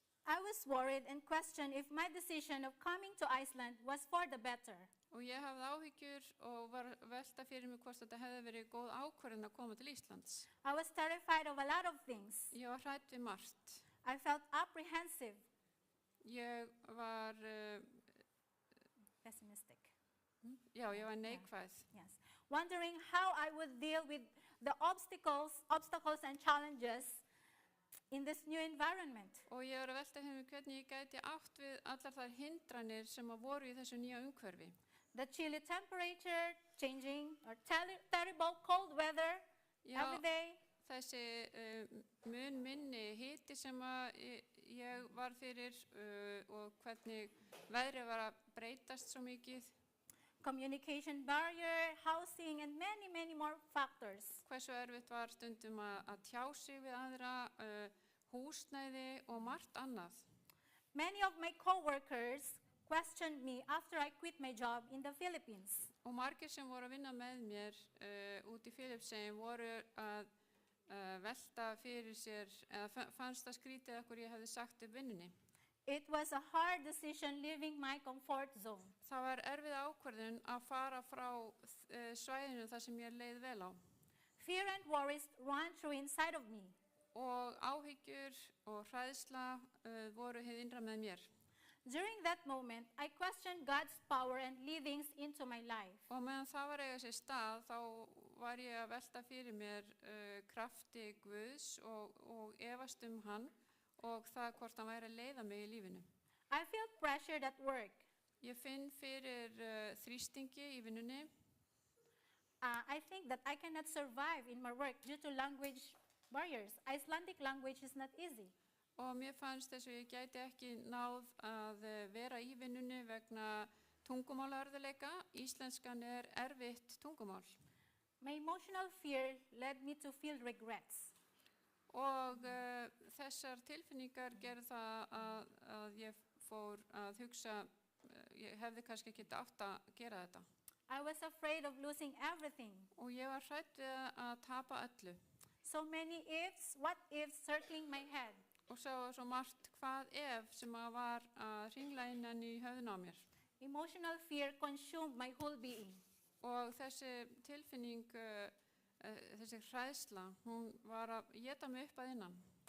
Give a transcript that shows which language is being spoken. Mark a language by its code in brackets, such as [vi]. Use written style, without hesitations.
[en] I was worried and questioned if my decision of coming to Iceland was for the better. [is] Og ég hafði áhyggjur og var velta fyrir mig hvort þetta hefði verið góð ákvörðun að koma til Íslands. [en] I was terrified of a lot of things. [is] Ég var hrædd við margt. [en] I felt apprehensive. [is] Ég var, [en] Pessimistic. [is] ég var neikvæð. [en] Yes. Wondering how I would deal with the obstacles and challenges in this new environment. [is] Og ég var að velta fyrir mig hvernig ég gæti átt við allar þær hindranir sem að voru í þessu nýja umhverfi. [en] The chilly temperature, changing or terrible cold weather every day. [is] Þessi mun minni hiti sem að ég var fyrir og hvernig veðrið var að breytast svo mikið. [en] Communication barrier, housing, and many, many more factors. [is] Hversu erfitt var stundum að tjá sig við aðra, húsnæði og margt annað. [en] Many of my co-workers questioned me after I quit my job in the Philippines. [is] Og margir sem voru að vinna með mér út í Filippseyjum voru að velta fyrir sér, eða fannst það skrítið okkur ég hefði sagt upp vinnunni. [en] It was a hard decision leaving my comfort zone. [is] Það var erfið ákvörðun að fara frá svæðinu þar sem ég leið vel á. [en] Fear and worries ran through inside of me. [is] Og áhyggjur og hræðsla voru hið innra með mér. [en] During that moment, I questioned God's power and leadings into my life. [is] Og meðan það var eiga sér stað, þá var ég að velta fyrir mér krafti Guðs og efast hann og það hvort hann væri að leiða mig í lífinu. [en] I felt pressured at work. [is] Ég finn fyrir þrýstingi í vinnunni. [en] I think that I cannot survive in my work due to language barriers. Icelandic language is not easy. [is] Og mér fannst þess að ég gæti ekki náð að vera í vinnunni vegna tungumálaörðuleika. Íslenskan erfitt tungumál. [en] My emotional fear led me to feel regrets. [is] Og þessar tilfinningar gerðu það að ég fór að hugsa, ég hefði kannski ekki átt að gera þetta. [en] I was afraid of losing everything. [is] Og ég var hrædd við að tapa öllu. [en] So many ifs, what ifs circling my head. [is] Og svo margt hvað ef sem að var að hringla innan í höfðun á mér. [en] Emotional fear consumed my whole being. [is] Og þessi tilfinning, þessi hræðsla, hún var að éta mig upp að innan.